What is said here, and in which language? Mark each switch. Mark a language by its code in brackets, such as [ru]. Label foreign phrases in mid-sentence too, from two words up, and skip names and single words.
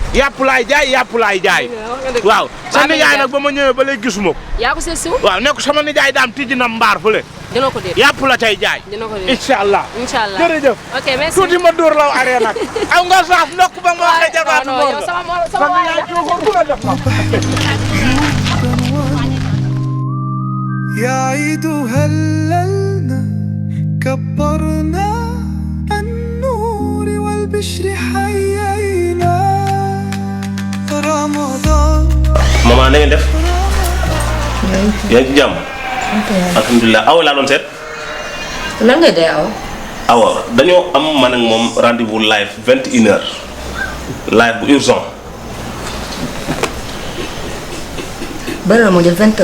[wo] yàpp laay jaay. waaw sa nijaay nag ba ma ñëwee ba léegi gisuma ko. yaa ko seet si wu. waaw ne ko sama nijaay daam tijji na mbaar fële. dina ko dégg yàpp la cay jaay. dina ko dégg [ar] إن شاء الله. [wo] jërëjëf. [fr] ok merci [wo] tuuti ma dóor law aree nag. aw nga saaf ndokk ba nga waxee jabaatu non yow sama waay la. [ar] يا عيد هللنا كبرنا النور والبشر حيينا. رمضان. [wo] maman na ngeen def. yaa ngi ci jàmm. alhamdulilah awa laa doon seet. lan nga dee awa. awa dañoo am man ak moom rendez-vous live 21h live bu urgent. bari na moo jël 20h.